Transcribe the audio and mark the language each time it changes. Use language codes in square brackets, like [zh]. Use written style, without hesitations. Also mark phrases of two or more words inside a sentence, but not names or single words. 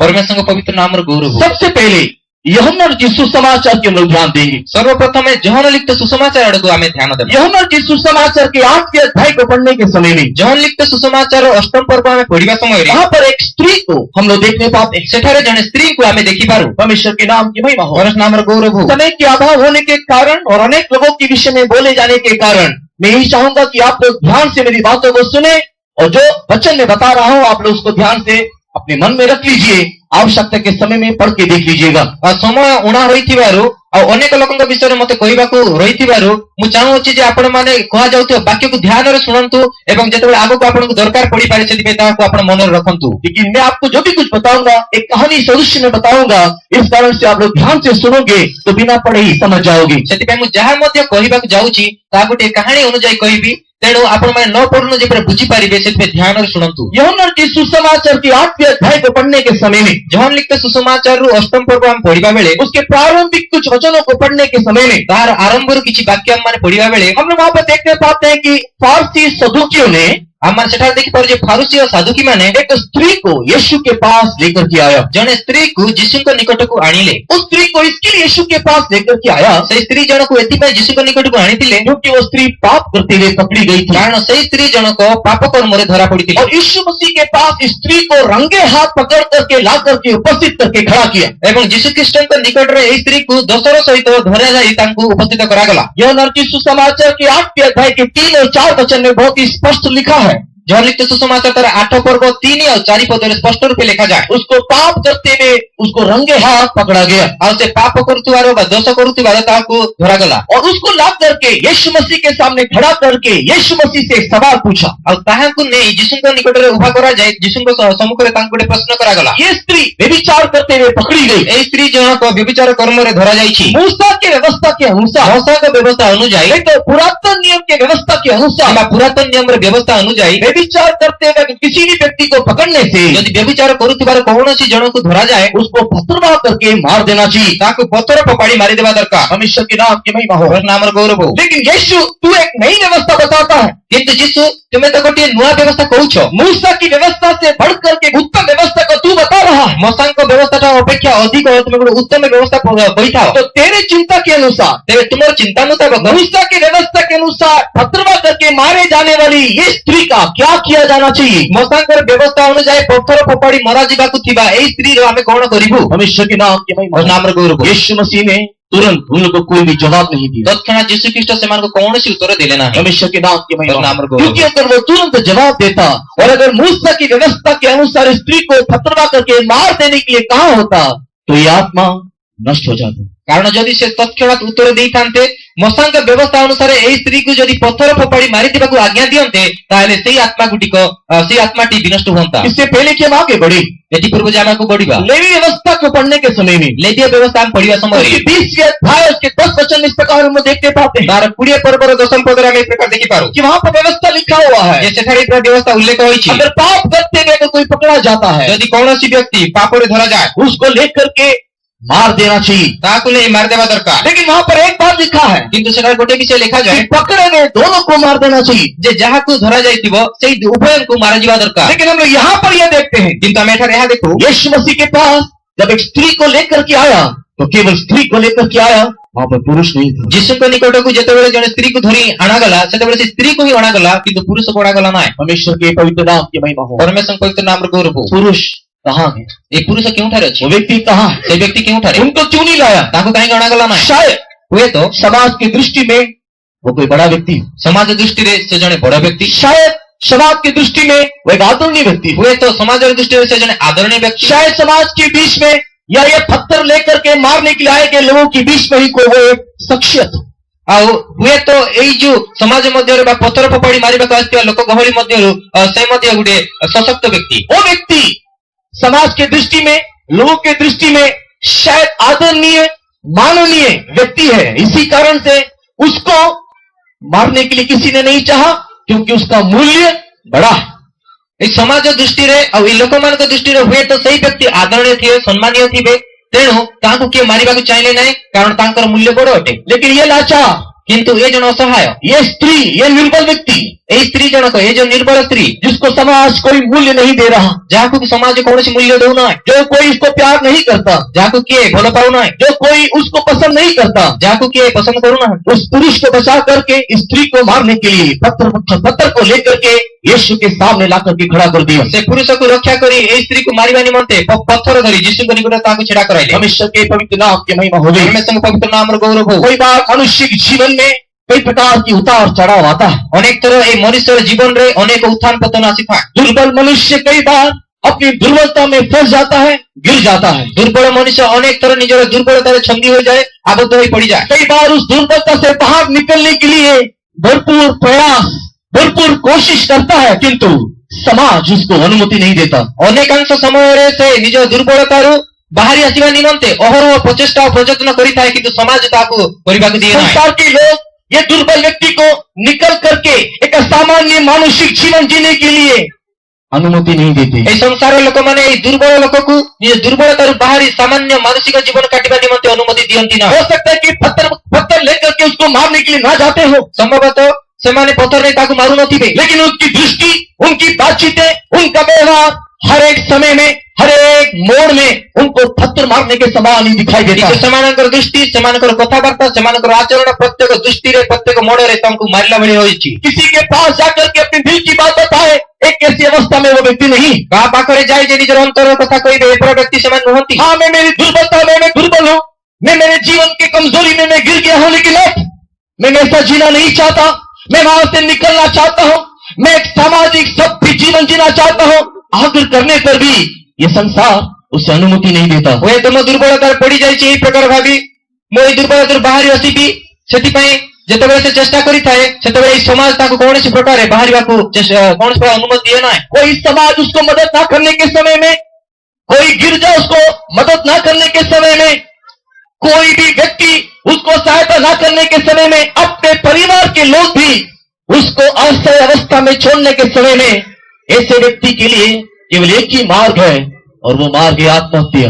[or] ପରମେଶ୍ୱରଙ୍କ ପବିତ୍ର ନାମର ଗୌରବ। [hi] सबसे पहले यूहन्ना की सुसमाचार की हम लोग ध्यान देंगे। [or] ସର୍ବପ୍ରଥମେ ଜହନ ଲିଖିତ ସୁସମାଚାର ଆଡକୁ ଆମେ ଧ୍ୟାନ ଦେବା। [hi] यूहन्ना की सुसमाचार के 8वें अध्याय को पढ़ने के समय में [or] ଜହନ ଲିଖିତ ସୁସମାଚାର ଅଷ୍ଟମ ପର୍ବ ଆମେ ପଢିବା ସମୟରେ [hi] वहां पर एक स्त्री को हम लोग देखने पाते हैं। [or] ସେଠାରେ ଜଣେ ସ୍ତ୍ରୀଙ୍କୁ ଆମେ ଦେଖିପାରୁ। [hi] परमेश्वर के नाम की महिमा हो। [or] ପରମେଶ୍ୱର ନାମର ଗୌରବ। [hi] समय के अभाव होने के कारण और अनेक लोगों के विषय में बोले जाने के कारण मैं यही चाहूंगा कि आप लोग ध्यान से मेरी बातों को सुने और जो वचन मैं बता रहा हूं आप लोग उसको ध्यान से अपने मन में रख लीजिए। आवश्यकता के समय में पढ़ के देख लीजिएगा। [or] ସମୟ ଉଣା ହୋଇଥିବାରୁ ଆଉ ଅନେକ ଲୋକଙ୍କ ବିଷୟରେ ମତେ କହିବାକୁ ରହିଥିବାରୁ ମୁଁ ଚାହୁଁଅଛି ଯେ ଆପଣମାନେ କୁହାଯାଉଥିବା ବାକ୍ୟକୁ ଧ୍ୟାନରେ ଶୁଣନ୍ତୁ ଏବଂ ଯେତେବେଳେ ଆଗକୁ ଆପଣଙ୍କୁ ଦରକାର ପଡିପାରେ ସେଥିପାଇଁ ତାହାକୁ ଆପଣ ମନରେ ରଖନ୍ତୁ। [hi] लेकिन मैं आपको जो भी कुछ बताऊंगा एक कहानी सदृश में बताऊंगा, इस कारण से आप लोग ध्यान से सुनोगे तो बिना पढ़े ही समझ जाओगे। [or] ସେଥିପାଇଁ ମୁଁ ଯାହା ମଧ୍ୟ କହିବାକୁ ଯାଉଛି ତାହା ଗୋଟିଏ କାହାଣୀ ଅନୁଯାୟୀ କହିବି, ତେଣୁ ଆପଣମାନେ ନ ପଢୁନ ଯେପରି ବୁଝିପାରିବେ ସେଥିପାଇଁ ଧ୍ୟାନରେ ଶୁଣନ୍ତୁ। [hi] यूहन्ना की सुसमाचार की 8वें अध्याय को पढ़ने के समय में [or] ଜହନ ଲିଖିତ ସୁସମାଚାରରୁ ଅଷ୍ଟମ ପର୍ବ ଆମେ ପଢିବା ବେଳେ [hi] उसके प्रारंभिक कुछ वचनों को पढ़ने के समय में [or] ତାହାର ଆରମ୍ଭରୁ କିଛି ବାକ୍ୟ ଆମମାନେ ପଢିବା ବେଳେ [hi] हम लोग वहां पर देखने पाते हैं कि फारसी सदूकियों ने [or] ଆମମାନେ ସେଠାରେ ଦେଖିପାରୁ ଯେ ଫାରୁସି ଓ ସାଧୁକୀ ମାନେ [hi] एक स्त्री को यीशु के पास लेकर के आया। [or] ଜଣେ ସ୍ତ୍ରୀକୁ ଯୀଶୁଙ୍କ ନିକଟକୁ ଆଣିଲେ। [hi] उस स्त्री को इसके लिए यीशु के पास लेकर के आया [or] ସେଇ ସ୍ତ୍ରୀ ଜଣକୁ ଏଥିପାଇଁ ଯୀଶୁଙ୍କ ନିକଟକୁ ଆଣିଥିଲେ [hi] क्योंकि वो स्त्री पाप करते हुए पकड़ी गई थी। [or] କାରଣ ସେଇ ସ୍ତ୍ରୀ ଜଣକ ପାପ କର୍ମରେ ଧରା ପଡିଥିଲେ [hi] और यीशु मसीह के पास इस स्त्री को रंगे हाथ पकड़ करके ला करके उपस्थित करके खड़ा किया। [or] ଏବଂ ଯୀଶୁଖ୍ରୀଷ୍ଟଙ୍କ ନିକଟରେ ଏହି ସ୍ତ୍ରୀକୁ ଦୋଷର ସହିତ ଧରାଯାଇ ତାଙ୍କୁ ଉପସ୍ଥିତ କରାଗଲା। [hi] यूहन्ना की सुसमाचार के 8वें अध्याय के 3 और 4 वचन में बहुत ही स्पष्ट लिखा है। [or] ଜହନ ଲିଖିତ ସୁସମାଚାର ତାର 8 ପର୍ବ 3 ଆଉ 4 ପଦରେ ସ୍ପଷ୍ଟ ରୂପେ ଲେଖାଯାଏ। [hi] उसको पाप करते हुए उसको रंगे हाथ पकड़ा गया [or] ଆଉ ସେ ପାପ କରୁଥିବାର ବା ଦୋଷ କରୁଥିବାର ତାହାକୁ ଧରାଗଲା। [hi] और उसको ला करके यीशु मसीह के सामने खड़ा करके यीशु मसीह से एक सवाल पूछा। [or] ଆଉ ତାହାକୁ ନେଇ ଯୀଶୁଙ୍କ ନିକଟରେ ଉଭା କରାଯାଇ ଯୀଶୁଙ୍କ ସମ୍ମୁଖରେ ତାଙ୍କୁ ଗୋଟେ ପ୍ରଶ୍ନ କରାଗଲା। [hi] ये स्त्री व्यभिचार करते हुए पकड़ी गई। [or] ଏହି ସ୍ତ୍ରୀ ଜଣକ ବ୍ୟଭିଚାର କର୍ମରେ ଧରାଯାଇଛି। [hi] मूसा के व्यवस्था के अनुसार [or] ମୋସାଙ୍କ ବ୍ୟବସ୍ଥା ଅନୁଯାୟୀ [hi] एक पुरातन नियम के व्यवस्था के अनुसार [or] କିମ୍ବା ପୁରାତନ ନିୟମର ବ୍ୟବସ୍ଥା ଅନୁଯାୟୀ [hi] व्यभिचार करते हुए किसी भी व्यक्ति को पकड़ने से [or] ଯଦି ବ୍ୟଭିଚାର କରୁଥିବାର କୌଣସି ଜଣକୁ ଧରାଯାଏ [hi] उसको पथरवाह करके मार देना चाहिए। [or] ତାକୁ ପଥର ଫୋପାଡ଼ି ମାରିଦେବା ଦରକାର। [hi] परमेश्वर के नाम की महिमा हो। [or] ପରମେଶ୍ୱର ନାମର ଗୌରବ। [hi] लेकिन यीशु तू एक नई व्यवस्था बताता है। [or] କିନ୍ତୁ ଯୀଶୁ ତୁମେ ତ ଗୋଟିଏ ନୂଆ ବ୍ୟବସ୍ଥା କହୁଛ। [hi] मूसा की व्यवस्था से बढ़ करके उत्तम व्यवस्था को तू बता रहा है। [or] ମୋସାଙ୍କ ବ୍ୟବସ୍ଥାଟା ଅପେକ୍ଷା ଅଧିକ ତୁମେ ଗୋଟେ ଉତ୍ତମ ବ୍ୟବସ୍ଥା କହିଥାଅ। [hi] तो तेरे चिंता के अनुसार [or] ତେବେ ତୁମର ଚିନ୍ତା ମୁତାବକ [hi] मूसा की व्यवस्था के अनुसार पथरवाह करके मारे जाने वाली ये स्त्री का क्या किया जाना चाहिए? [or] ମୋସାଙ୍କର ବ୍ୟବସ୍ଥା ଅନୁଯାୟୀ ପଥର ଫୋପାଡ଼ି ମରାଯିବାକୁ ଥିବା ଏଇ ସ୍ତ୍ରୀର ଆମେ କଣ କରିବୁ? [hi] परमेश्वर के नाम की महिमा हो। [or] ନାମର ଗୌରବ। [hi] यीशु मसीह ने तुरंत उन लोगों को कोई भी जवाब नहीं दिया। [or] ତତ୍କ୍ଷଣାତ୍ ଯୀଶୁଖ୍ରୀଷ୍ଟ ସେମାନଙ୍କୁ କୌଣସି ଉତ୍ତର ଦେଲେ ନାହିଁ। [hi] परमेश्वर के नाम की महिमा नाम हो। रखो। क्योंकि अगर वो तुरंत जवाब देता और अगर मूसा की व्यवस्था के अनुसार स्त्री को पथरवाह करके मार देने के लिए कहा होता तो ये आत्मा नष्ट हो जाती। [or] କାରଣ ଯଦି ସେ ତତ୍କ୍ଷଣାତ୍ ଉତ୍ତର ଦେଇଥାନ୍ତେ ମୋସାଙ୍କ ବ୍ୟବସ୍ଥା ଅନୁସାରେ ଏହି ସ୍ତ୍ରୀକୁ ଯଦି ପଥର ଫୋପାଡ଼ି ମାରିଦେବାକୁ ଆଜ୍ଞା ଦିଅନ୍ତେ ତାହେଲେ ସେଇ ଆତ୍ମାଟି ବିନଷ୍ଟ ହୁଅନ୍ତା। [hi] इससे पहले कि हम आगे बढ़े [or] ଏଥି ପୂର୍ବ ଯେ ଆମକୁ ବଢିବା [hi] लेवी व्यवस्था को पढ़ने के समय में [or] ଲେବୀୟ ବ୍ୟବସ୍ଥା ଆମେ ପଢିବା ସମୟରେ [hi] उसके 20वें अध्याय उसके 10 वचन इस प्रकार हम देखते पाते हैं [or] ତାର 20 ପର୍ବର 10 ପଦରେ ଆମେ ଏ ପ୍ରକାର ଦେଖିପାରୁ [hi] कि वहां पर व्यवस्था लिखा हुआ है। [or] ଯେ ସେଠାରେ ଏ ବ୍ୟବସ୍ଥା उल्लेख ହୋଇଛି। [hi] अगर पाप करते हुए अगर कोई पकड़ा जाता है [or] ଯଦି କୌଣସି ବ୍ୟକ୍ତି ପାପରେ ଧରାଯାଏ [hi] उसको लेकर के मार देना चाहिए। [or] ତାହାକୁ ନେଇ ମାରିଦେବା ଦରକାର। [hi] लेकिन वहां पर एक बात लिखा है [or] କିନ୍ତୁ ସେଠାରେ ଗୋଟେ ବିଷୟ ଲେଖାଯାଏ [hi] कि पकड़े गए दोनों को मार देना चाहिए। [or] ଯେ ଯାହାକୁ ଧରାଯାଇଥିବ ସେଇ ଉଭୟଙ୍କୁ माराଯିବା ଦରକାର। [hi] लेकिन हम लोग यहाँ पर यह देखते हैं, [or] କିନ୍ତୁ ଆମେ ଏଠାରେ ଏହା ଦେଖୁ [hi] यीशु मसीह के पास जब एक स्त्री को लेकर के आया तो केवल स्त्री को लेकर के आया, वहां पर पुरुष नहीं था। [or] ଯୀଶୁଙ୍କ ନିକଟକୁ ଯେତେବେଳେ ଜଣେ ସ୍ତ୍ରୀକୁ ଧରି ଅଣାଗଲା ସେତେବେଳେ ସେ ସ୍ତ୍ରୀକୁ ହିଁ ଅଣାଗଲା କିନ୍ତୁ ପୁରୁଷକୁ ଅଣାଗଲା ନାହିଁ। [hi] परमेश्वर के पवित्र नाम की महिमा हो। [or] ପରମେଶ୍ୱରଙ୍କ ପବିତ୍ର ନାମର ଗୌରବ ହଉ। [hi] पुरुष कहाँ है? [or] ଏଇ ପୁରୁଷ କେଉଁଠାରେ ଅଛି? [hi] वो व्यक्ति कहाँ है? [or] ସେ ବ୍ୟକ୍ତି କେଉଁଠାରେ? [hi] उनको क्यों नहीं लाया? [or] ତାକୁ କାହିଁକି ଅଣାଗଲା ନାହିଁ? [hi] शायद [or] ହୁଏତ [hi] समाज की दृष्टि में वो कोई बड़ा व्यक्ति हो। [or] ସମାଜ ଦୃଷ୍ଟିରେ ସେ ଜଣେ ବଡ ବ୍ୟକ୍ତି, [hi] शायद समाज की दृष्टि में वो एक आदरणीय व्यक्ति हो। [or] ହୁଏତ ସମାଜର ଦୃଷ୍ଟିରେ ସେ ଜଣେ ଆଦରଣୀୟ ବ୍ୟକ୍ତି, [hi] शायद समाज के बीच में या ये पत्थर लेकर के मारने के लिए आए गए लोगों के बीच में ही कोई वो एक शख्सियत हो। [or] ଆଉ ହୁଏତ ଏଇ ଯୋଉ ସମାଜ ମଧ୍ୟରେ ବା ପଥର ଫୋପାଡ଼ି ମାରିବାକୁ ଆସିଥିବା ଲୋକ ଗହଳି ମଧ୍ୟରୁ ସେ ମଧ୍ୟ ଗୋଟେ ସଶକ୍ତ ବ୍ୟକ୍ତି। [hi] वो व्यक्ति समाज के दृष्टि में, लोगों के दृष्टि में शायद आदरणीय माननीय व्यक्ति है। इसी कारण से उसको मारने के लिए किसी ने नहीं चाहा, क्योंकि उसका मूल्य बड़ा है। [or] ଏଇ ସମାଜ ଦୃଷ୍ଟିରେ ଆଉ ଏଇ ଲୋକମାନଙ୍କ ଦୃଷ୍ଟିରେ ହୁଏତ ସେଇ ବ୍ୟକ୍ତି ଆଦରଣୀୟ ଥିବେ, ସମ୍ମାନୀୟ ଥିବେ, ତେଣୁ ତାଙ୍କୁ କିଏ ମାରିବାକୁ ଚାହିଁଲେ ନାହିଁ କାରଣ ତାଙ୍କର ମୂଲ୍ୟ ବଡ ଅଟେ। [hi] लेकिन ये लाचार, [or] କିନ୍ତୁ ଏ ଜଣେ ଅସହାୟ, [hi] ये स्त्री, ये निर्बल व्यक्ति [or] ଏଇ ସ୍ତ୍ରୀ ଜଣକ, ଏ ଯୋଉ ନିର୍ବଳ ସ୍ତ୍ରୀ [hi] जिसको समाज कोई मूल्य नहीं दे रहा, [or] ଯାହାକୁ ସମାଜ କୌଣସି ମୂଲ୍ୟ ଦେଉନାହିଁ, [hi] जो कोई उसको प्यार नहीं करता, [or] ଯାହାକୁ କିଏ ଭଲ ପାଉନାହିଁ, [hi] जो कोई उसको पसंद नहीं करता, [or] ଯାହାକୁ କିଏ ପସନ୍ଦ କରୁନାହାନ୍ତି, [hi] उस पुरुष को बचा करके स्त्री को मारने के लिए पत्थर को लेकर के यीशु के सामने ला करके खड़ा कर दिया। [or] ସେ ପୁରୁଷକୁ ରକ୍ଷା କରି ଏଇ ସ୍ତ୍ରୀକୁ ମାରିବା ନିମନ୍ତେ ପଥର ଧରି ଯୀଶୁଙ୍କ ନିକଟରେ ତାହାକୁ ଛିଡା କରାଇଲେ। [hi] परमेश्वर के पवित्र नाम की महिमा हो गई। [or] ପରମେଶ୍ୱରଙ୍କ ପବିତ୍ର ନାମର ଗୌରବ ହଉ। [hi] कोई बार मनुष्य के जीवन में कई प्रकार की उतार चढ़ाव आता है। [or] ଅନେକ ଥର ଏଇ ମନୁଷ୍ୟର ଜୀବନରେ ଅନେକ ଉତ୍ଥାନ ପତନ ଆସିଥାଏ। [hi] दुर्बल मनुष्य कई बार अपनी दुर्बलता में फंस जाता है, गिर जाता है। [or] ଦୁର୍ବଳ ମଣିଷ ଅନେକ ଥର ନିଜର ଦୁର୍ବଳତାରେ ଛନ୍ଦି ହୋଇଯାଏ, ଆବଦ୍ଧ ହୋଇ ପଡିଯାଏ। [hi] कई बार उस दुर्बलता से बाहर निकलने के लिए भरपूर प्रयास, भरपूर कोशिश करता है, किंतु समाज उसको अनुमति नहीं देता। [or] ଅନେକାଂଶ ସମୟରେ ସେ ନିଜ ଦୁର୍ବଳତାରୁ ବାହାରି ଆସିବା ନିମନ୍ତେ ଅହରହ ପ୍ରଚେଷ୍ଟା ଓ ପ୍ରଯତ୍ନ କରିଥାଏ, କିନ୍ତୁ ସମାଜ ତାହାକୁ କରିବାକୁ ଦିଏ ନାହିଁ। [hi] संसार के लोग ये दुर्बल व्यक्ति को निकल करके एक सामान्य मानसिक जीवन जीने के लिए अनुमति नहीं देते। [or] ଏଇ ସଂସାରର ଲୋକମାନେ ଏଇ ଦୁର୍ବଳ ଲୋକକୁ ନିଜ ଦୁର୍ବଳତାରୁ ବାହାରି ସାମାନ୍ୟ ମାନସିକ ଜୀବନ କାଟିବା ନିମନ୍ତେ ଅନୁମତି ଦିଅନ୍ତି [hi] हो [or] ନାହିଁ। [hi] सकता है कि पत्थर लेकर के उसको मारने के लिए ना जाते हो, [or] ସମ୍ଭବତଃ ସେମାନେ ପଥରରେ ତାକୁ ମାରୁନଥିବେ, [hi] लेकिन उनकी दृष्टि, उनकी बातचीतें, उनका व्यवहार हर एक समय में, हर एक मोड़ में उनको पत्थर मारने के समान ही दिखाई देता [or] କିନ୍ତୁ [hi] है। [or] ସେମାନଙ୍କର ଦୃଷ୍ଟି, ସେମାନଙ୍କର କଥାବାର୍ତ୍ତା, ସେମାନଙ୍କର ଆଚରଣ ପ୍ରତ୍ୟେକ ଦୃଷ୍ଟିରେ, ପ୍ରତ୍ୟେକ ମୋଡ଼ରେ ତାଙ୍କୁ ମାରିଲା ଭଳି ହୋଇଛି। [hi] किसी के पास जाकर के अपने दिल की बात बताए, एक ऐसी अवस्था में वो व्यक्ति नहीं। [or] କାହା ପାଖରେ ଯାଇ ଯେ ନିଜର ଅନ୍ତର କଥା କହିବେ ଏପରି ବ୍ୟକ୍ତି ସେମାନେ ନୁହନ୍ତି। [hi] हाँ, मैं मेरी दुर्बलता में मैं दुर्बल हूँ, मैं मेरे जीवन की कमजोरी में मैं गिर गया हूँ, लेकिन अब मैं ऐसा जीना नहीं चाहता, मैं वहां से निकलना चाहता हूँ, मैं एक सामाजिक सभ्य जीवन जीना चाहता हूँ। आग्रह करने पर भी ये संसार उसे अनुमति नहीं देता। [or] ହୁଏତ ମୋ ଦୁର୍ବଳତାରେ ପଡିଯାଇଛି ଏହି ପ୍ରକାର ଭାବି ମୁଁ ଏଇ ଦୁର୍ବଳତାରୁ ବାହାରି ଆସିବି, ସେଥିପାଇଁ ଯେତେବେଳେ ସେ ଚେଷ୍ଟା କରିଥାଏ ସେତେବେଳେ ଏଇ ସମାଜ ତାକୁ କୌଣସି ପ୍ରକାରେ ବାହାରିବାକୁ କୌଣସି ପ୍ରକାର ଅନୁମତି ଦିଏ ନାହିଁ। [hi] कोई समाज उसको मदद ना करने के समय में, कोई गिरजा उसको मदद ना करने के समय में, कोई भी व्यक्ति उसको सहायता ना करने के समय में, अपने परिवार के लोग भी उसको असहाय अवस्था में छोड़ने के समय में, ऐसे व्यक्ति के लिए केवल एक ही मार्ग है, और वो मार्ग है आत्महत्या।